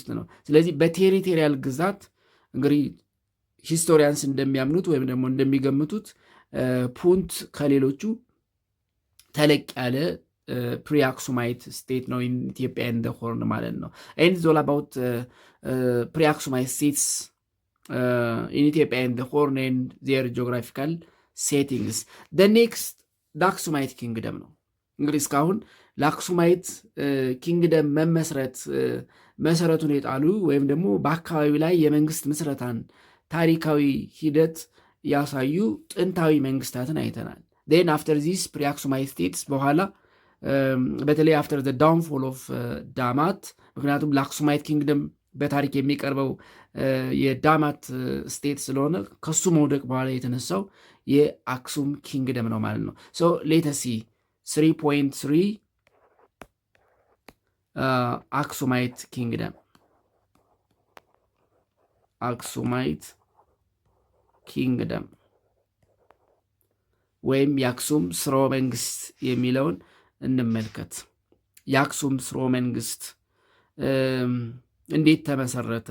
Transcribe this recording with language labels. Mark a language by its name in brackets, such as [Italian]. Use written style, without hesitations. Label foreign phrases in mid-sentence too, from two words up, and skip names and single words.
[Amharic] ነው። ስለዚህ በቴሪቶሪያል ግዛት እንግዲህ ሂስቶሪያንስ እንደሚያምኑት ወይም ደግሞ እንደሚገምቱት ፑንት ከሌሎቹ ተለቅ ያለ [English] pre Aksumite state [Amharic] ነው [English] Ethiopia and the Horn [Amharic] ማለት ነው። [English] and it's all about pre Aksumite states in Ethiopia and the Horn and their geographical settings. The next [Amharic] አክሱማይት ኪንግደም ነው። እንግዲህ እስካሁን ለአክሱማይት ኪንግደም መሰረቱን የጣሉ ወይም ደግሞ በአካባቢው ላይ የመንግስት ምስረታን ታሪካዊ ሂደት ያሳዩ ጥንታዊ መንግስታትን አይተናል። [English] then after this pre-Aksumite states [Amharic] በኋላ በተለይ [English] after the downfall of [Amharic] ዳማት፣ ምክንያቱም ለአክሱማይት ኪንግደም በታሪክ የሚቀርበው የዳማት ስቴት ስለሆነ ከሱ መውደቅ በኋላ የተነሳው የአክሱም ኪንግደም ነው ማለት ነው። [English] so let's see [Amharic] 3.3 አክሱማይት ኪንግደም ወይም የአክሱም ስርወ መንግስት የሚለውን እንመልከት። የአክሱም ስርወ መንግስት እንዴት ተመሰረተ?